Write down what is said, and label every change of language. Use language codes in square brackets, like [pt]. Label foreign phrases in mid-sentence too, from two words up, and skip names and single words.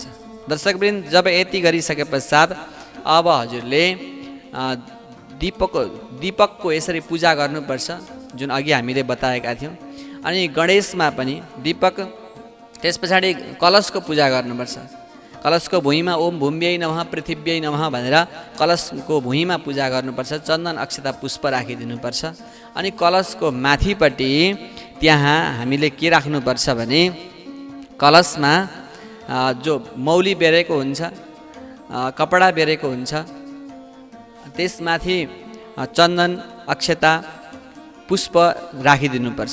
[ne] दर्शकवृन्द, जब यति गरिसके पश्चात अब हजुरले दीपकको यसरी पूजा गर्नुपर्छ जुन अघि हामीले बताएका थियौँ। अनि गणेशमा पनि दीपक, त्यस पछाडि कलशको पूजा गर्नुपर्छ। कलशको भुइँमा [sa] ओम भूम्यै नमः पृथिव्यै नमः [ne] भनेर कलशको भुइँमा पूजा गर्नुपर्छ। चन्दन, अक्षता, पुष्प राखिदिनुपर्छ। अनि कलशको माथिपट्टि त्यहाँ हामीले के राख्नुपर्छ भने कलशमा जो मौली बेरेको हुन्छ, कपडा बेरेको हुन्छ, त्यसमाथि चन्दन, अक्षता, पुष्प राखिदिनुपर्छ।